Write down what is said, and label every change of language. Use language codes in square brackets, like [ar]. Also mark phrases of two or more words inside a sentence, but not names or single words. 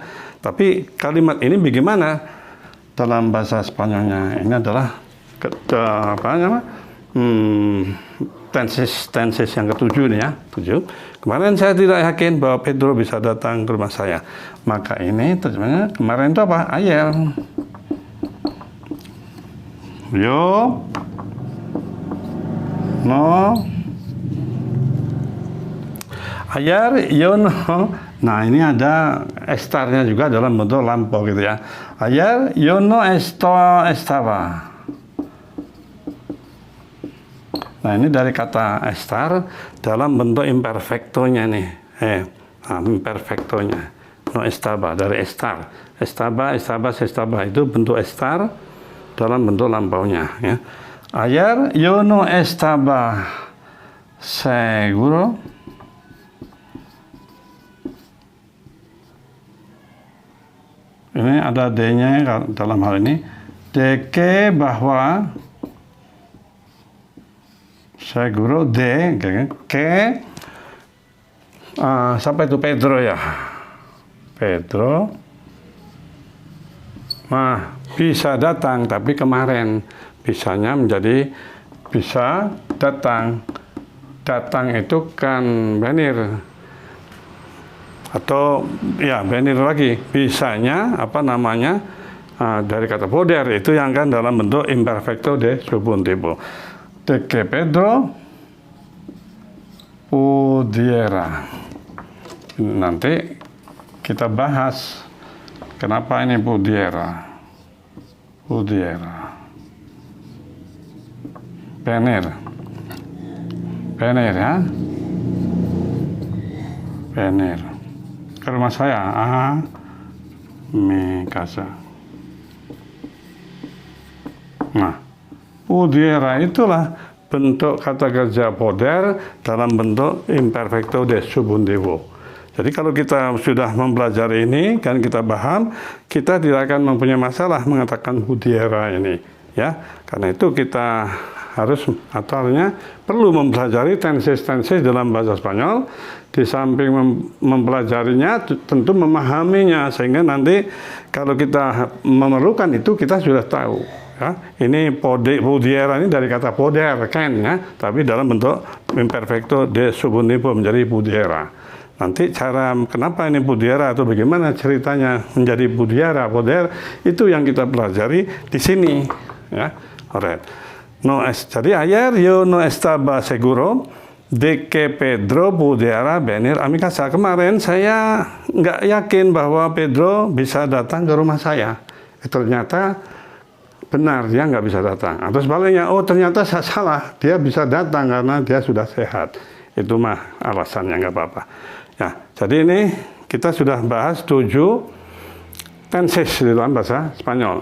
[id] Tapi kalimat ini bagaimana dalam bahasa Spanyolnya? Ini adalah tenses yang ketujuh nih ya, 7. Kemarin saya tidak yakin bahwa Pedro bisa datang ke rumah saya. Maka ini terjemahnya kemarin itu apa? [es] Ayer. Yo no ayer yo no. [id] Nah ini ada estarnya juga dalam bentuk lampau gitu ya. [es] Ayer yo no estaba. [id] Nah ini dari kata estar dalam bentuk imperfectonya nih. Imperfectonya. [es] No estaba dari estar. [id] Estaba itu bentuk estar dalam bentuk lampaunya ya. [es] Ayer yo no estaba seguro [id] ini ada D-nya dalam hal ini [es] de que [id] bahwa [es] seguro de que [id] siapa itu Pedro ya, Pedro bisa datang, tapi kemarin bisanya menjadi bisa datang. Datang itu kan venir. Atau ya venir lagi. Bisanya dari kata poder itu yang kan dalam bentuk [es] imperfecto de subjuntivo. De que Pedro pudiera. [id] Nanti kita bahas kenapa ini pudiera. [es] Venir ya. [id] Venir ke rumah saya. [es] Mi casa. [id] Nah, pudiera itulah bentuk kata kerja poder dalam bentuk [es] imperfecto de subjuntivo. [id] Jadi kalau kita sudah mempelajari ini, kan kita paham, kita tidak akan mempunyai masalah mengatakan pudiera ini, ya. Karena itu kita harus perlu mempelajari tenses-tenses dalam bahasa Spanyol. Di samping mempelajarinya, tentu memahaminya sehingga nanti kalau kita memerlukan itu kita sudah tahu. Ya. Ini pudiera ini dari kata poder kan, ya, tapi dalam bentuk [es] imperfecto de subjuntivo [id] menjadi pudiera. Nanti kenapa ini pudiera atau bagaimana ceritanya menjadi pudiera, poder, itu yang kita pelajari di sini. Ya, alright. [es] Jadi ayer yo no estaba seguro de que Pedro pudiera venir a mi casa. [id] Kemarin saya nggak yakin bahwa Pedro bisa datang ke rumah saya. Ternyata benar dia nggak bisa datang. Atau sebaliknya, ternyata saya salah, dia bisa datang karena dia sudah sehat. Itu mah alasannya, nggak apa-apa. Ya, jadi ini kita sudah bahas 7 tenses di dalam bahasa Spanyol.